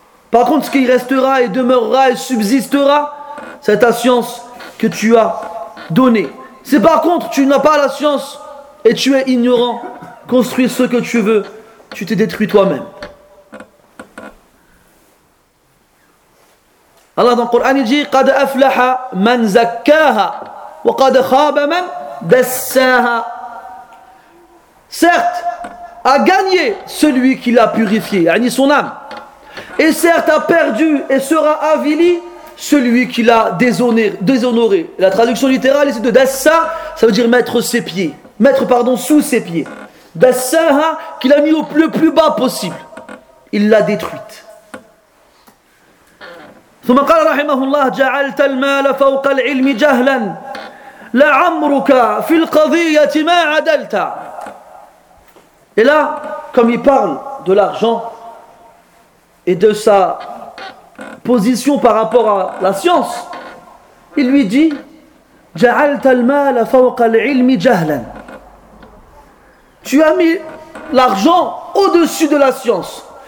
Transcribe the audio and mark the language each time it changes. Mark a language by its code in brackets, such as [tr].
[fr] Par contre, ce qui restera et demeurera et subsistera, c'est ta science que tu as donné. Si par contre tu n'as pas la science et tu es ignorant, construis ce que tu veux, tu t'es détruit toi-même. Allah dans le Coran dit: [ar] قَدْ أَفْلَحَ مَنْ زَكَّاهَا وَقَدْ خَابَ مَنْ دَسَّاهَا. [fr] Certes, a gagné celui qui l'a purifié, yani son âme. Et certes, a perdu et sera avili celui qui l'a déshonoré. La traduction littérale ici de dassa, ça veut dire mettre ses pieds, mettre pardon sous ses pieds. Dassa, hein, qu'il a mis au plus bas possible. Il l'a détruite. [ar] ثم قال رحمه الله: جعلت المال فوق العلم جهلا لعمرك في القضية ما عدلت. [fr] Et là, comme il parle de l'argent et de sa position par rapport à la science, il lui dit [ar] Ja'alta al-mal fawqa al-ilmi jahlan. [fr] Tu as mis l'argent au-dessus de la science.